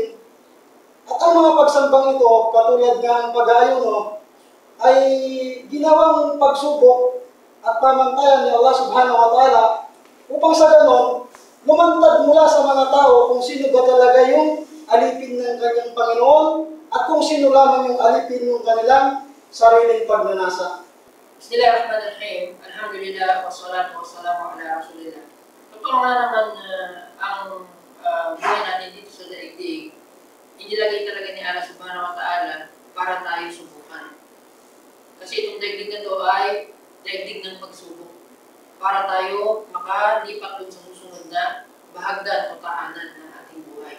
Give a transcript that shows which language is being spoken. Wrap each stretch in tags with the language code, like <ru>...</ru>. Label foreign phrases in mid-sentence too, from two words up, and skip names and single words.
<tl>At ang mga pagsambang ito, katulad ng pag-aayuno, ay ginawang pagsubok at pamantayan ni Allah</tl> <ar>سبحانه وتعالى</ar> <tl>upang sa ganon, lumantad mula sa mga tao kung sino ba talaga yung alipin ng kanyang Panginoon at kung sino lamang yung alipin ng kanilang sariling pagnanasa.</tl> <ar>بسم الله الرحمن الرحيم. الحمد لله، والصلاة والسلام على رسول الله.</ar> <tl>Totoo nga naman ang buhay natin dito sa daigdig, inilagay talaga ni Allah</tl> <ar>سبحانه وتعالى</ar> <tl>para tayo subukan. Kasi itong daigdig na ito ay daigdig ng pagsubok. Para tayo makalipat dun sa susunod na bahagdan o tahanan ng ating buhay.</tl>